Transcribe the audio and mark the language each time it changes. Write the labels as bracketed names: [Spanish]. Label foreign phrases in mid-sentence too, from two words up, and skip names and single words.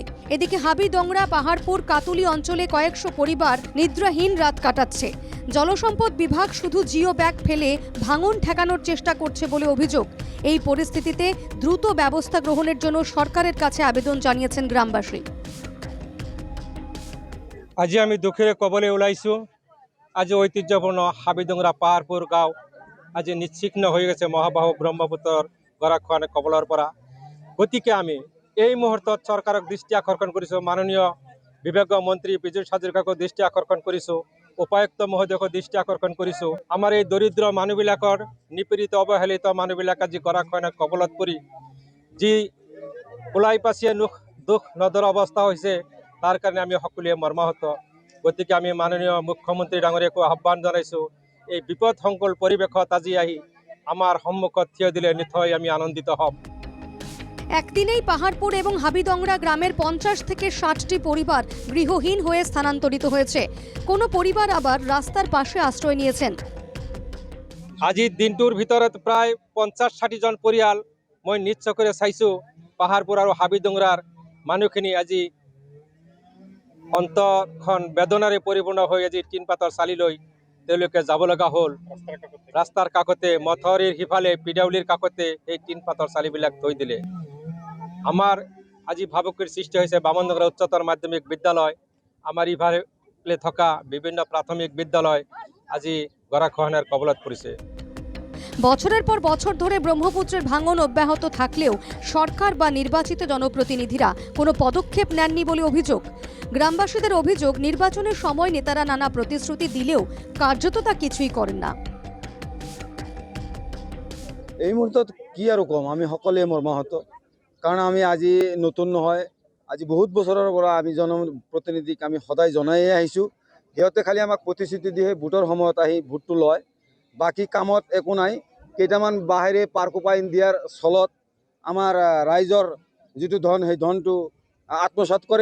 [Bangla] এদিকে হাবিদংরা, পাহাড়পুর, কাতুলি অঞ্চলে কয়েকশো পরিবার নিদ্রাহীন রাত কাটাচ্ছে। জলসম্পদ বিভাগ শুধু জিও ব্যাগ ফেলে ভাঙন ঠেকানোর চেষ্টা করছে বলে অভিযোগ। এই পরিস্থিতিতে দ্রুত ব্যবস্থা গ্রহণের জন্য সরকারের কাছে আবেদন জানিয়েছেন গ্রামবাসী। [Assamese] আজি আমি দুঃখের কবলে ওলাইছো। আজি ঐতিহ্যপূর্ণ হাবিদংরা পাহাড়পুর গাঁও আজি নিশ্চিহ্ন হয়ে গেছে মহাবাহু ব্রহ্মপুত্ৰৰ গৰাখহনীয়া কবলৰ পৰা। গতিকে আমি এই মুহূৰ্তত চৰকাৰক দৃষ্টি আকৰ্ষণ কৰিছোঁ, মাননীয় বিভাগীয় মন্ত্ৰী পীযুষ হাজৰিকাকো দৃষ্টি আকৰ্ষণ কৰিছোঁ, উপায়ুক্ত মহোদয়কো দৃষ্টি আকৰ্ষণ কৰিছোঁ। আমাৰ এই দৰিদ্ৰ মানুহবিলাকৰ, নিপীড়িত অৱহেলিত মানুহবিলাক আজি গৰাখহনীয়াৰ কবলত পৰি যি ওলাই পাচিয়ে দুখ নদৰ অৱস্থা হৈছে, তাৰ কাৰণে আমি সকলোৱে মৰ্মাহত। গতিকে আমি মাননীয় মুখ্যমন্ত্ৰী ডাঙৰীয়াকো আহ্বান জনাইছোঁ, এই বিপদসংকুল পৰিৱেশত আজি আহি আমাৰ সন্মুখত থিয় দিলে নিশ্চয় আমি আনন্দিত হম। [Bangla] একদিনেই পাহাড়পুর এবং হাবিদংরা গ্রামের 50 থেকে 60টি পরিবার গৃহহীন হয়ে স্থানান্তরিত হয়েছে। কোনো পরিবার আবার রাস্তার পাশে আশ্রয় নিয়েছেন। [Assamese] আজিৰ দিনটোৰ ভিতৰত প্ৰায় 50-60 জন পৰিয়াল মই নিশ্চয় কৰি চাইছোঁ। পাহাড়পুৰ আৰু হাবিদংৰাৰ মানুহখিনি আজি অন্তৰখন বেদনাৰে পৰিপূৰ্ণ হৈ আজি টিনপাতৰ চালিলৈ তেওঁলোকে যাব লগা হ'ল। ৰাস্তাৰ কাষতে, মথাউৰিৰ সিফালে, পিডাউলিৰ কাষতে এই টিনপাতৰ চালিবিলাক থৈ দিলে। আমাৰ আজি ভাবুকিৰ সৃষ্টি হৈছে বামনডংৰা উচ্চতৰ মাধ্যমিক বিদ্যালয়, আমাৰ ইফালে থকা বিভিন্ন প্ৰাথমিক বিদ্যালয় আজি গৰাখহনীয়াৰ কবলত পৰিছে। [Bangla] বছরের পর বছর ধরে ব্রহ্মপুত্রের ভাঙন অব্যাহত থাকলেও সরকার বা নির্বাচিত জনপ্রতিনিধিরা কোনো পদক্ষেপ নেননি বলে অভিযোগ। গ্রামবাসীদের অভিযোগ, নির্বাচনের সময় নেতারা নানা প্রতিশ্রুতি দিলেও কার্যত তা কিছুই করেন না। [Assamese] এই মুহূৰ্তত কি আৰু কম, আমি সকলোৱে মৰ্মাহত। কাৰণ আমি আজি নতুন নহয়, আজি বহুত বছৰৰ পৰা আমি জনপ্ৰতিনিধিক আমি সদায় জনাইয়ে আহিছোঁ। সিহঁতে খালি আমাক প্ৰতিশ্ৰুতি দিয়ে, ভোটৰ সময়ত আহি ভোটটো লয়, বাকী কামত একো নাই। কেইটামান বাহিৰে পাৰকোপাইন দিয়াৰ চলত আমাৰ ৰাইজৰ যিটো ধন, সেই ধনটো আত্মসাৎ কৰে।